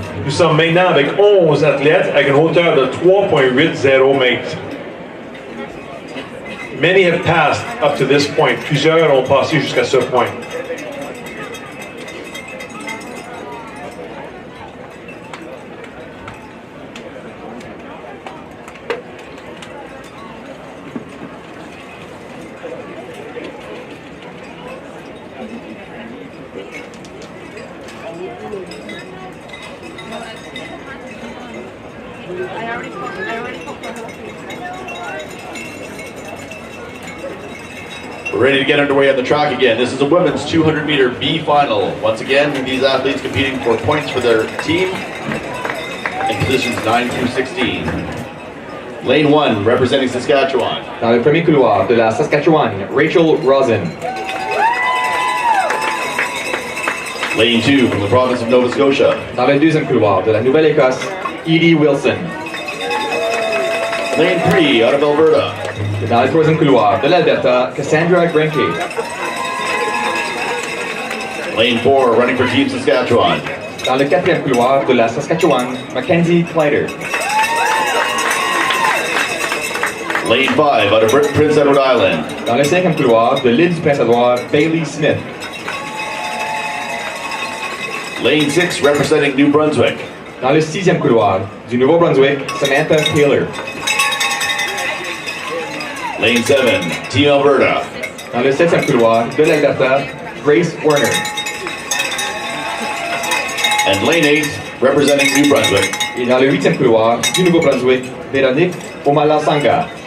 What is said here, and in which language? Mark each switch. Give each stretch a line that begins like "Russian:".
French: Nous sommes maintenant avec 11 athlètes avec une hauteur de 3.80 mètres.
English: Many have passed up to this point.
French: Plusieurs ont passé jusqu'à ce point.
English: We're ready to get underway on the track again. This is a women's 200-meter B final. Once again, these athletes competing for points for their team in positions 9 through 16. Lane 1, representing Saskatchewan.
French: Dans le premier couloir de la Saskatchewan, Rachel Rosen.
English: Lane 2, from the province of Nova Scotia.
French: Dans le deuxième couloir de la Nouvelle-Écosse, Edie Wilson.
English: Lane 3, out of Alberta.
French: Et dans le troisième couloir de l'Alberta, Cassandra Grenke.
English: Lane 4, running for Team Saskatchewan.
French: Dans le quatrième couloir de la Saskatchewan, Mackenzie Kleider.
English: Lane 5, out of Prince Edward Island.
French: Dans le cinquième couloir de l'île du Prince-Édouard, Bailey Smith.
English: Lane 6, representing New Brunswick.
French: Dans le sixième couloir du Nouveau-Brunswick, Samantha Taylor.
English: Lane 7, Team Alberta.
French: Dans le septième couloir de l'Alberta, Grace Werner.
English: And Lane 8, representing New Brunswick.
French: Et dans le huitième couloir du Nouveau-Brunswick, Véronique Omalasanga.